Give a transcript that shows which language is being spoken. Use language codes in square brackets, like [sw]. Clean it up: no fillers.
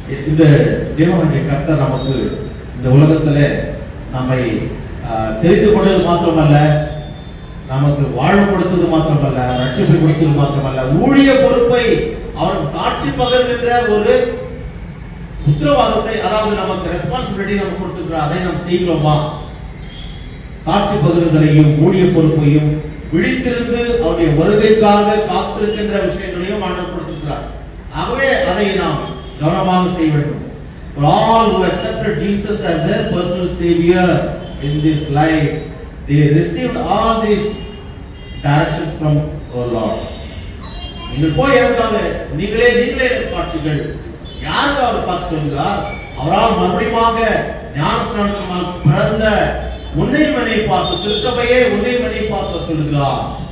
[ta] இந்த தேவனுடைய கர்த்தர் நமக்கு இந்த உலகத்துல நம்மை தெரிந்து கொண்டது மாத்திரமல்ல, நமக்கு வாழ்வுபடுத்துவது மாத்திரமல்ல, ரட்சிப்பை கொடுத்தது மாத்திரமல்ல, ஊழிய பொறுப்பை அவருக்கு சாட்சி பகர்கின்ற ஒரு உத்தரவாதத்தை, அதாவது நமக்கு ரெஸ்பான்சிபிலிட்டி நமக்கு கொடுத்திருக்கிறார். அதை நாம் செய்கிறோமா? சாட்சி பகிர்தலையும் ஊழிய பொறுப்பையும் விழித்திருந்து அவருடைய வருகைக்காக காத்திருக்கின்ற விஷயங்களையும் ஆண்டவர் கொடுத்திருக்கிறார். ஆகவே அதை நாம் கவனமாக செய்ய வேண்டும். [en] For all who accepted Jesus as their personal savior in this life, they received all these directions from our Lord. [ta] நீங்கள் போய் எனக்காக நீங்களே சாட்சிகள். யாருக்கு அவர் பார்த்து சொல்கிறார்? அவரால் மறுபடியுமாக ஞானஸ்நானத்தினால் பிறந்த உன்னைமனை பார்த்து, திருச்சபையே உன்னைமனை பார்த்து சொல்கிறார்.